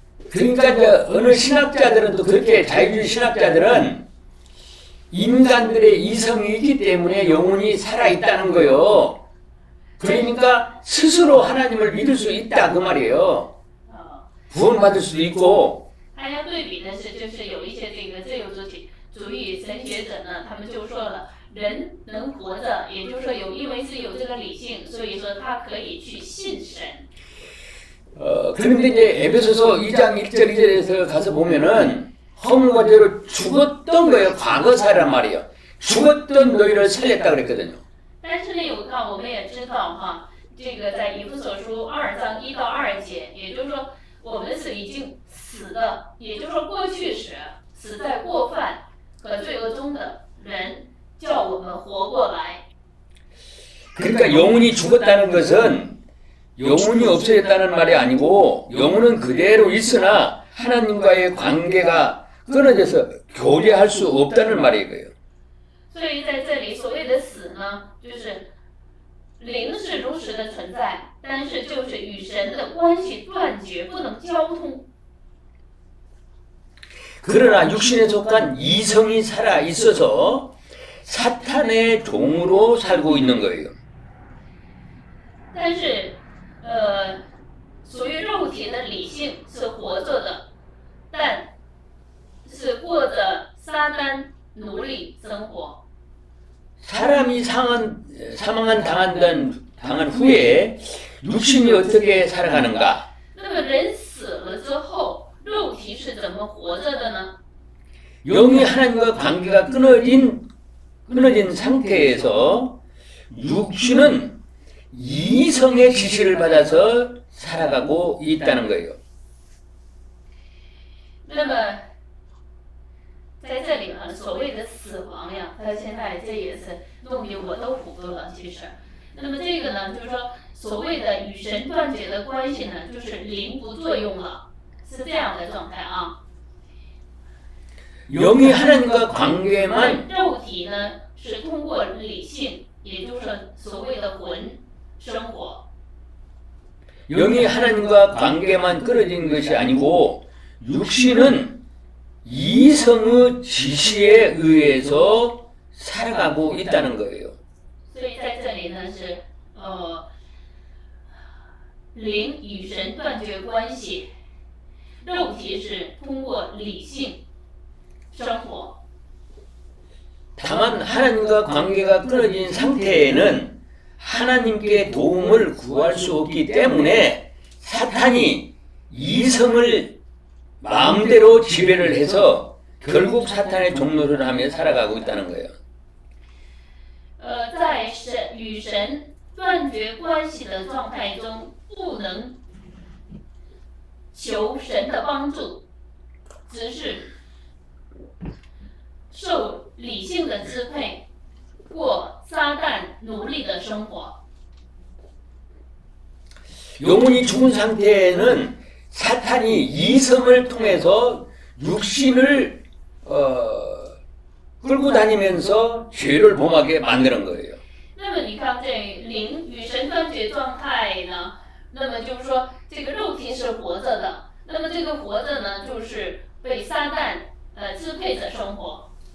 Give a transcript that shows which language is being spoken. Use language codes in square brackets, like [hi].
[ko] 그러니까 이제 어느 신학자들은 또 그렇게 자유주의 신학자들은 인간들의 이성이 있기 때문에 영혼이 살아있다는 거예요. 그러니까 스스로 하나님을 믿을 수 있다 그 말이에요. 구원받을 수도 있고. [zh] 大家对比的是，就是有一些这个自由主义神学者呢，他们就说了，人能活着，也就是说因为是有这个理性，所以说他可以去信神。 [ko] 그런데 이제 에베소서 2장 1절 2절에서 가서 보면은 허물과 죄로 죽었던 거예요. 과거사란 말이에요. 죽었던 너희를 살렸다 그랬거든요. [zh] 但是呢，我们也知道哈，这个在以弗所书2章1到2节，也就是说我们是已经死的，也就是说过去时死在过犯和罪恶中的人，叫我们活过来。 [ko] 그러니까 영혼이 죽었다는 것은 영혼이 없어졌다는 말이 아니고 영혼은 그대로 있으나 하나님과의 관계가 끊어져서 교제할 수 없다는 말이에요. [zh] 所以在这里所谓的死呢，就是灵是如实的存在，但是就是与神的关系断绝，不能交通。 [ko] 그러나 육신에 속한 이성이 살아 있어서 사탄의 종으로 살고 있는 거예요. [zh] 但是，属于肉体的理性是活着的，但是过着撒旦奴隶生活。 [ko] 사람이 사망한 당한 후에 육신이 어떻게 살아가는가? [zh] 那么人死了之后，肉体是怎么活着的呢？ [ko] 영이 하나님과 관계가 끊어진 상태에서 육신은 이성의 지시를 받아서 살아가고 있다는 거예요. [zh] 那么，在这里呢，所谓的死亡呀，它现在这也是弄得我都糊涂了。其实，那么这个呢，就是说所谓的与神断绝的关系呢，就是灵不作用了，是这样的状态啊。 [ko] 영이 하나님과 관계만 [zh] 肉体呢是通过理性，也就是所谓的魂生活。 [ko] 영이 하나님과 관계만 끊어진 것이 아니고 육신은 이성의 지시에 의해서 살아가고 있다는 거예요. [zh] 所以在这里呢是灵与神断绝关系，肉体是通过理性生活。 [ko] 다만 하나님과 관계가 끊어진 상태에는 하나님께 도움을 구할 수 없기 때문에 사탄이 이성을 마음대로 지배를 해서 결국 사탄의 종노릇을 하며 살아가고 있다는 거예요. [zh] 在与神断绝关系的状态中，不能求神的帮助，只是受理性的支配，过撒旦奴隶的生活。 [ko] 영혼이 죽은 상태에는 사탄이 이성을 통해서 육신을 끌고 다니면서 죄를 범하게 만드는 거예요. [zh] 那么你看，这灵与神断绝状态呢，那么就是说，这个肉体是活着的，那么这个活着呢，就是被撒旦支配着生活。